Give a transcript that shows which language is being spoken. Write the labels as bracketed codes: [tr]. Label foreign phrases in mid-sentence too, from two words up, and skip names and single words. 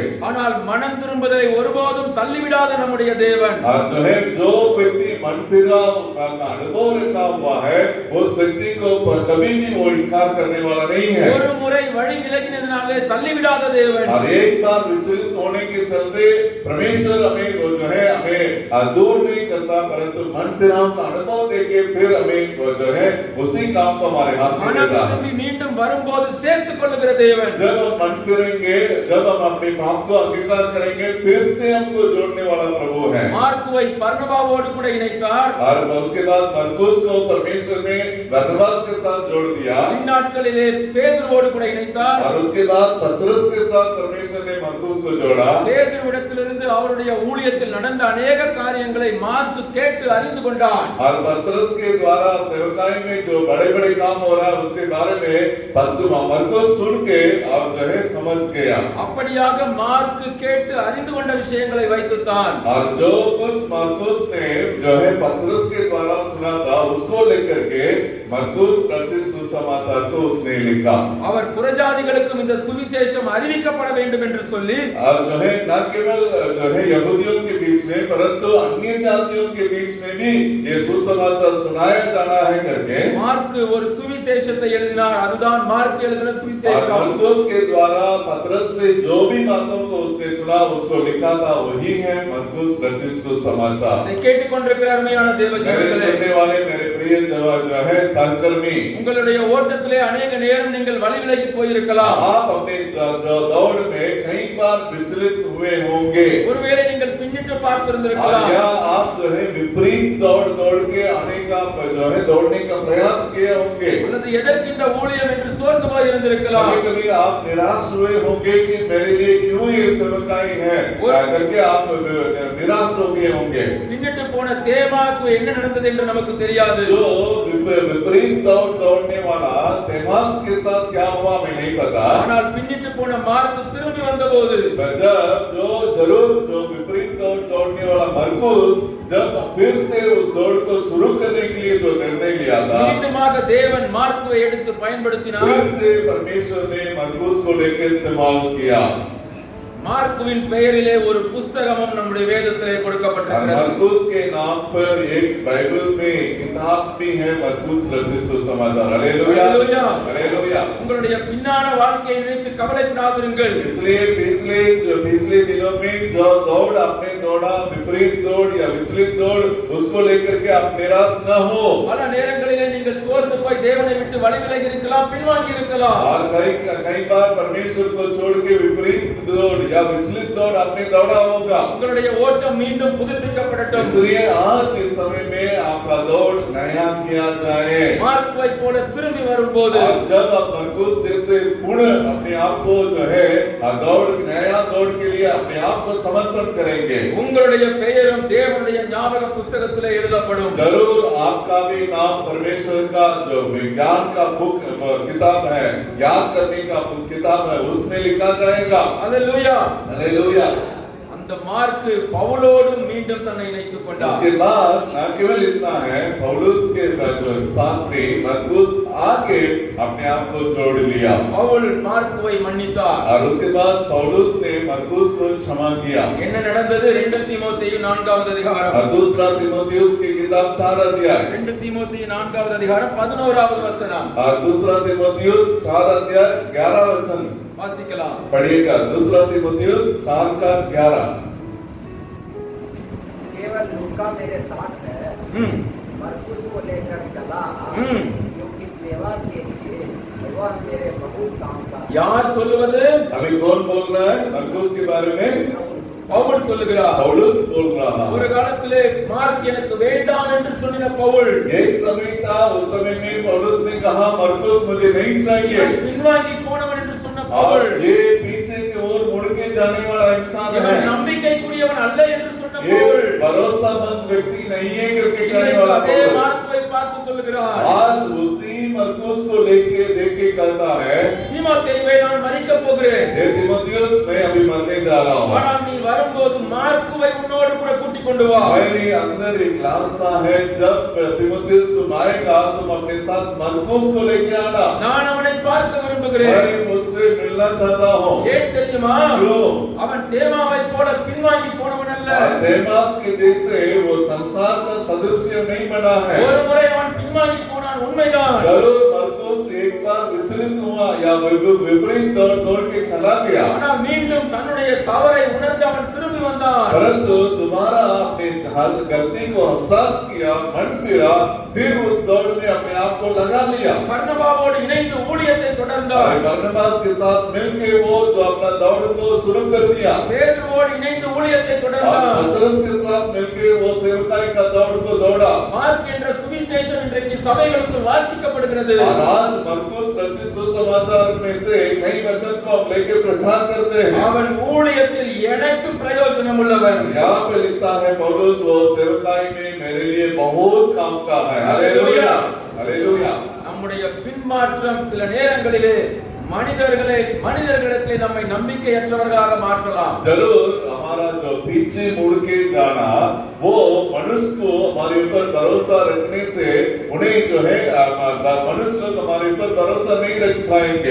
[ta] ஆனால் மனம் திரும்புதலை ஒருபோதும் தள்ளிவிடாத நம்முடைய தேவன் [hi] और जो है जो व्यक्ति मन फिरा का अनुभव रखा हुआ है, उस व्यक्ति को कभी भी वो इनकार करने वाला नहीं है। [ta] ஒரு முறை வழி விலகினதினாலே தள்ளிவிடாத தேவன். [hi] और एक बार विचलित होने के चलते परमेश्वर हमें वो जो है हमें दूर नहीं करता, परंतु मन फिराव का अनुभव देके फिर हमें वो जो है उसी काम को हमारे हाथ में [ta] மனம் [hi] देता है। [ta] திரும்பி மீண்டும் வரும்போது சேர்த்துக் கொள்ளுகிற தேவன். [hi] जब हम मन फिरेंगे, जब हम अपने पाप को अंगीकार करेंगे, फिर से हमको जोड़ने वाला प्रभु है। [ta] மார்க்குவை பர்னபாவோடு கூட இணைத்தார். [hi] और उसके बाद मरकुस को परमेश्वर ने बरनबास के साथ जोड़ दिया। [ta] பின்னாட்களிலே பேதுருவோடு கூட இணைத்தார். [hi] और उसके बाद पतरस के साथ परमेश्वर ने मरकुस को जोड़ा। [ta] பேதுருவிடத்திலிருந்து அவருடைய ஊழியத்தில் நடந்த अनेक காரியங்களை மார்க் கேட்டு அறிந்து கொண்டான். [hi] और पतरस के द्वारा सेवकाई में जो बड़े-बड़े काम हो रहा है, उसके बारे में मरकुस सुन के और जो है समझ गया। [ta] அப்படியாக மார்க் கேட்டு அறிந்து கொண்ட விஷயங்களை வைத்துத்தான் [hi] और जो कुछ मरकुस ने जो है पतरस के द्वारा सुना था, उसको लेकर के मरकुस रचित सुसमाचार को उसने लिखा। [ta] அவர் புறஜாதிகளுக்கும் இந்த சுவிசேஷம் அறிவிக்கப்பட வேண்டும் என்று சொல்லி [hi] और जो है न केवल जो है यहूदियों के बीच में, परंतु अन्य जातियों के बीच में भी ये सुसमाचार सुनाया जाना है करके [ta] மார்க் ஒரு சுவிசேஷத்தை எழுதினார். அதுதான் மார்க் எழுதின [hi] और [ta] சுவிசேஷம். [hi] मरकुस के द्वारा पतरस से जो भी बातों को उसने सुना, उसको लिखा था, वही है मरकुस रचित सुसमाचार। [ta] இதை கேட்டுக்கொண்டிருக்கிற அருமையான தேவ [hi] मेरे [ta] ஜனங்களே, [hi] सुनने वाले मेरे प्रिय लिए जो है सहकर्मी, [ta] உங்களுடைய ஓட்டத்திலே अनेक நேரம் நீங்கள் வழி விலகி போயிருக்கலாம். [hi] आप अपने दौड़ में कई बार विचलित हुए होंगे, [ta] ஒருவேளை நீங்கள் பின்னிட்டு பார்த்திருந்திருக்கலாம். [hi] या आप जो है विपरीत दौड़ के आने का जो है दौड़ने का प्रयास किए होंगे, [ta] அல்லது எதற்கு இந்த ஊழியம் என்று சோர்ந்து போய் இருந்திருக்கலாம். [hi] कभी आप निराश हुए होंगे कि मेरे लिए क्यों ये सेवकाई है करके आप निराश हो गए होंगे। [ta] பின்னிட்டு போன தேமாக்கு என்ன நடந்தது என்று நமக்கு தெரியாது. [hi] जो विपरीत दौड़ने वाला तेमास के साथ क्या हुआ हमें नहीं पता, [ta] ஆனால் பின்னிட்டு போன மார்க்கு திரும்பி வந்தபோது [hi] जो विपरीत दौड़ने वाला मरकुस जब फिर से उस दौड़ को शुरू करने के लिए जो निर्णय लिया था, [ta] மீண்டுமாக தேவன் மார்க்குவை எடுத்து பயன்படுத்தினார். [hi] फिर से परमेश्वर ने मरकुस को लेकर इस्तेमाल किया। [ta] மார்க்குவின் பெயரிலே ஒரு புத்தகமும் நம்முடைய வேதத்திலே கொடுக்கப்பட்டிருக்கிறது. [hi] मरकुस के नाम पर एक बाइबल में किताब भी है, मरकुस रचित सुसमाचार। हालेलुया हालेलुया। [ta] உங்களுடைய பின்னான வாழ்க்கையை நினைத்து கவலைப்படாதிருங்கள். [hi] इसलिए पिछले दिनों में जो दौड़ आपने दौड़ा, विपरीत दौड़ या विचलित दौड़, उसको लेकर के आप निराश न हो। [ta] பல நேரங்களிலே நீங்கள் சோர்ந்து போய் தேவனை விட்டு வழி விலகி இருக்கலாம், பின்வாங்கி இருக்கலாம். [hi] और कई बार परमेश्वर को छोड़ के विपरीत दौड़ या विचलित दौड़ आपने दौड़ा होगा। [ta] உங்களுடைய ஓட்டம் மீண்டும் புதுப்பிக்கப்படட்டும். [hi] इसलिए आज इस समय में आपका दौड़ नया किया जाए। [ta] மார்க்குவை போல திரும்பி வரும்போது [hi] और जब आप मरकुस जैसे पुनः अपने आप को जो है नया दौड़ के लिए अपने आप को समर्पण करेंगे, [ta] உங்களுடைய பெயரும் தேவனுடைய ஞாபக புத்தகத்திலே எழுதப்படும். [hi] जरूर आपका भी नाम परमेश्वर का जो विज्ञान का बुक किताब है, याद करने का किताब है, उसमें लिखा जाएगा। हालेलुया हालेलुया। [ta] அந்த மார்க்கு பவுலோடு மீண்டும் தன்னை இணைத்துக் கொண்டார். [hi] उसके बाद न केवल इतना है, पौलुस के साथ में मरकुस आके अपने आप को जोड़ लिया [ta] பவுல் மார்க்குவை மன்னித்தார். [hi] और उसके बाद पौलुस ने मरकुस को क्षमा किया। [ta] என்ன நடந்தது? 2 தீமோத்தேயு 4வது அதிகாரம். [hi] और दूसरा तीमुथियुस की किताब 4 अध्याय [ta] 2 தீமோத்தேயு 4வது அதிகாரம் 11வது வசனம் [hi] और दूसरा तीमुथियुस 4 अध्याय 11 वचन [ta] வாசிக்கலாம். [hi] पढ़िएगा। दूसरा तीमुथियुस 4 का 11। केवल लूका मेरे साथ है, मरकुस को लेकर चला, क्योंकि सेवा के लिए वह मेरे बहुत काम का। [ta] யார் சொல்லுவது? [hi] अभी कौन बोल रहा है मरकुस के बारे में? [ta] பவுல் சொல்லுகிறார். [hi] पौलुस बोल रहा [ta] ஒரு [hi] है। [ta] காலத்திலே மார்க் எனக்கு வேண்டாம் என்று சொன்ன பவுல் [hi] एक समय था, उस समय में पौलुस ने कहा मरकुस मुझे नहीं चाहिए, [ta] பின்வாங்கி போனவன் என்று சொன்ன [hi] और [ta] பவுல் [hi] ये पीछे की ओर मुड़ के जाने वाला इंसान है, [ta] இவன் நம்பிக்கைக்குரியவன் அல்ல என்று சொன்ன [hi] ये [ta] பவுல் [hi] भरोसामंद व्यक्ति नहीं है करके कहने [ta] இன்றைக்கு [hi] वाला [ta] அதே [hi] पौलुस [ta] மார்க்குவை பார்த்து சொல்லுகிறார். [hi] आज उसी मरकुस को लेके देख के कहता है, [ta] தீமோத்தேயுவை நான் மரிக்கப் போகிறேன். [hi] हे तीमुथियुस मैं अभी मरने जा रहा हूँ, [ta] ஆனால் நீ வரும்போது மார்க்குவை உன்னோடு கூட கூட்டிக் கொண்டு வா. [hi] मेरे अंदर एक लालसा है, जब तीमुथियुस तुम आएगा तुम अपने साथ मरकुस को लेके आना, [ta] நான் அவனை பார்க்க விரும்புகிறேன். [hi] मैं मुझसे मिलना चाहता हूँ। [ta] ஏன் தெரியுமா? [hi] क्यों? [ta] அவன் தேமாவை போல பின்வாங்கி போனவன் அல்ல. [hi] देमास के जैसे वो संसार का सदस्य नहीं बना है। [ta] ஒரு முறை அவன் பின்வாங்கி போனான், உண்மைதான். [hi] जरूर मरकुस एक बार विचलित हुआ या विपरीत दौड़ के चला गया, [ta] ஆனால் மீண்டும் தன்னுடைய தவறை உணர்ந்து அவன் திரும்பி வந்தான். [hi] परंतु दोबारा अपने गलती को एहसास किया, मन फिरा, फिर उस दौड़ में अपने आप को लगा लिया। [ta] பர்னபாவோடு இணைந்து ஊழியத்தை தொடர்ந்தார். [hi] बरनबास के साथ मिलके वो जो अपना दौड़ को शुरू कर दिया, [ta] பேதுருவோடு இணைந்து ஊழியத்தை [hi] और [ta] தொடர்ந்தார். [hi] पतरस के साथ मिलके वो सेवकाई का दौड़ को दौड़ा। [ta] மார்க் என்ற சுவிசேஷம் இன்றைக்கு சபைகளுக்கு வாசிக்கப்படுகிறது. [hi] और आज मरकुस रचित सुसमाचार में से कई वचन को हम लेके प्रचार करते हैं। [ta] அவன் ஊழியத்தில் எனக்கு பிரயோஜனம் உள்ளவன். [hi] यहाँ पे लिखता है पौलुस वो सेवकाई में मेरे लिए बहुत काम का है। हालेलुया हालेलुया। [ta] நம்முடைய பின்மாற்றம் சில நேரங்களிலே மனிதர்களிடத்திலே நம்மை நம்பிக்கையற்றவர்களாக மாற்றலாம். [hi] जरूर हमारा जो पीछे मुड़ के जाना, वो मनुष्य को हमारे ऊपर भरोसा रखने से उन्हें जो है मनुष्य लोग हमारे ऊपर भरोसा नहीं रख पाएंगे।